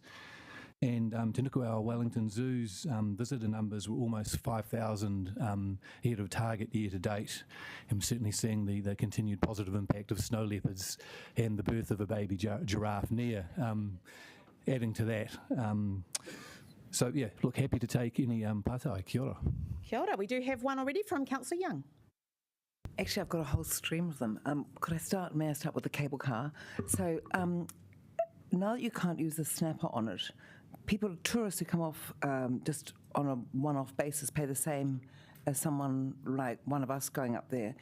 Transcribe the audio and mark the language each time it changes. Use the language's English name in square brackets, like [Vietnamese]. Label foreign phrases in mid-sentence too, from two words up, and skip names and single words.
[English] And Te Nukuawa Wellington Zoo's visitor numbers were almost 5,000 ahead of target year to date. And we're certainly seeing the continued positive impact of snow leopards and the birth of a baby giraffe near adding to that. So, yeah, look, happy to take any pātai. [Māori] Kia ora. Kia ora. [English] We do have one already from Councillor Young. Actually, I've got a whole stream of them. May I start with the cable car? So, now that you can't use the snapper on it, tourists who come off just on a one-off basis pay the same as someone like one of us going up there.